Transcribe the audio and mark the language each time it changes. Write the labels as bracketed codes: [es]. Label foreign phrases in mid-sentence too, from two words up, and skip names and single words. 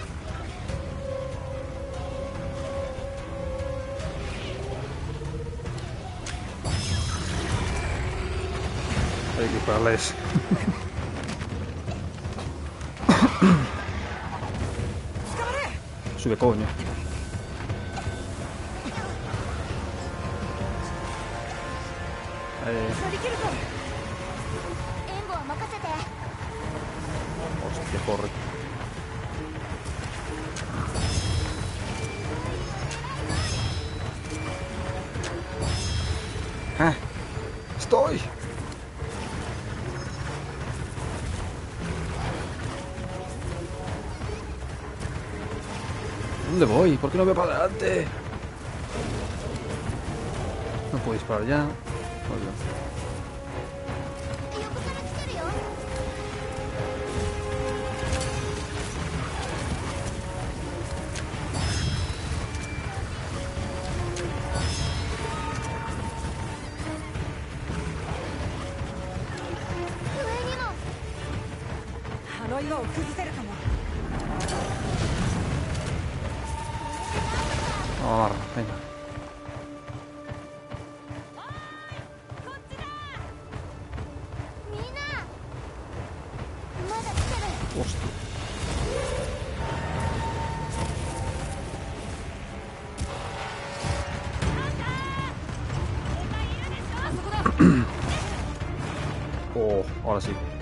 [es] Hay que dispararles. Sube, coño. [ja] 援護は任せて。 [es] Hostia, corre. ¡Ah! ¡Estoy! ¿Dónde voy? ¿Por qué no veo para adelante? No puedo disparar ya. Joder. [ja] 横から来てるよ。上にも。あの岩を崩せるかも。 [es] Vamos, venga. [ja] みんな。まだ来てる。 [es] Hostia. Oh, ahora sí.